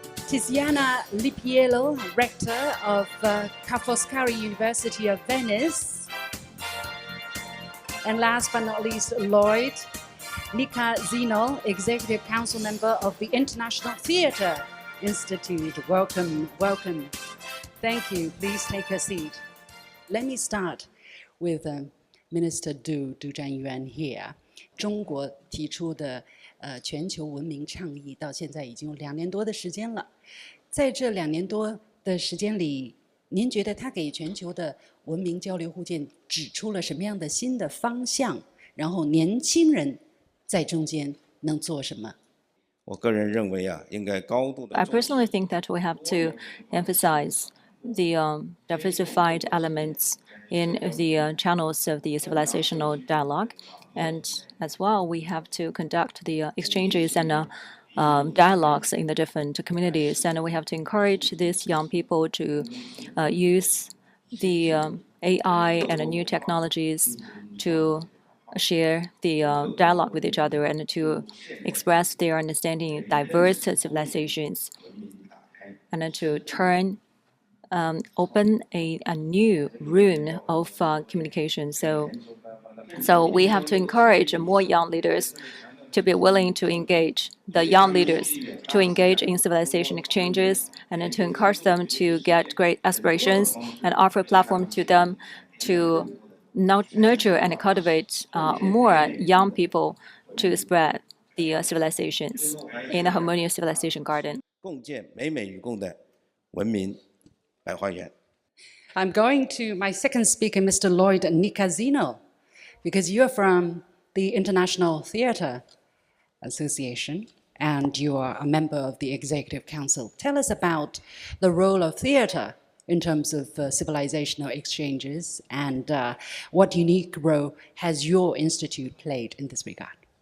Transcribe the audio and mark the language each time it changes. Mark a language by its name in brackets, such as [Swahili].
[English] Tiziana Lippiello, Rector of University of Venice, and last but not least, Lloyd, Nyikadzino, Executive Council Member of the International Theatre Institute. Welcome, welcome. Thank you. Please take a seat. Let me start with Minister Du Zhanyuan here. [Chinese] 中国提出的全球文明倡议到现在已经有2年多的时间了。在这2年多的时间里，您觉得它给全球的文明交流互鉴指出了什么样的新的方向？然后年轻人在中间能做什么？我个人认为应该高度的。 [English] I personally think that we have to emphasize the diversified elements in the channels of the civilizational dialogue, and as well, we have to conduct the exchanges and dialogues in the different communities, and we have to encourage these young people to use the AI and new technologies to share the dialogue with each other and to express their understanding of diverse civilizations, and to open a new room of communication. So we have to encourage more young leaders to be willing to engage, the young leaders to engage in civilization exchanges, and to encourage them to get great aspirations and offer a platform to them to nurture and cultivate more young people to spread the civilizations in a harmonious civilization garden. [Chinese] 共建美美与共的文明百花园。 [English] I'm going to my second speaker, Mr. Lloyd Nyikadzino, because you're from the International Theatre Association and you are a member of the Executive Council. Tell us about the role of theatre in terms of civilizational exchanges and what unique role has your institute played in this regard?